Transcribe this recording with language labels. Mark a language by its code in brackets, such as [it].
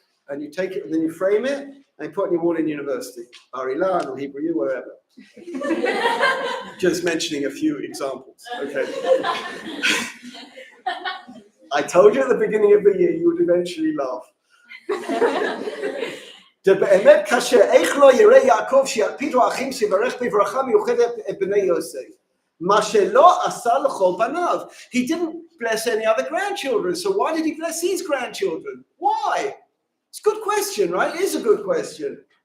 [en] And you take it and then you frame it and you put it on your wall in university. Bar Ilan or Hebrew U, wherever. Just mentioning a few examples, okay? I told you at the beginning of the year you would eventually laugh. [he] באמת קשה, איך לא יראה יעקב שיקפידו האחים שיברך בברכה מיוחדת את בני יוסף? מה שלא עשה לכל בניו. [en] He didn't bless any other grandchildren, so why did he bless these grandchildren? Why? It's a good question, right? It is a good question.